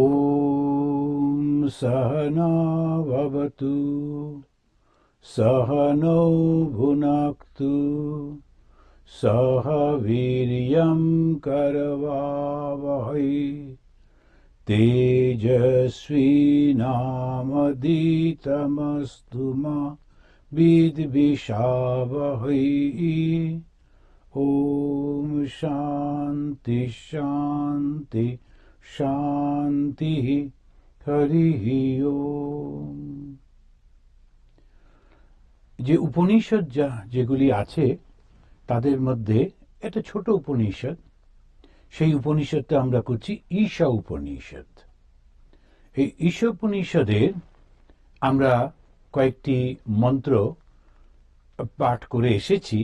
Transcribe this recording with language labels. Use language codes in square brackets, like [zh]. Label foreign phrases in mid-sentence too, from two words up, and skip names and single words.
[sa] ॐ सहना भवतु सहनौ भुनक्तु सह वीर्यं करवावहै तेजस्विनामधीतमस्तु मा विद्विषावहै। ॐ शान्ति शान्ति शान्तिः। হরিঃ ওম। [bn] যে উপনিষদ যেগুলি আছে তাদের মধ্যে একটা ছোট উপনিষদ, সেই উপনিষদটা আমরা করছি ঈশা উপনিষদ। এই ঈশা উপনিষদের আমরা কয়েকটি মন্ত্র পাঠ করে এসেছি।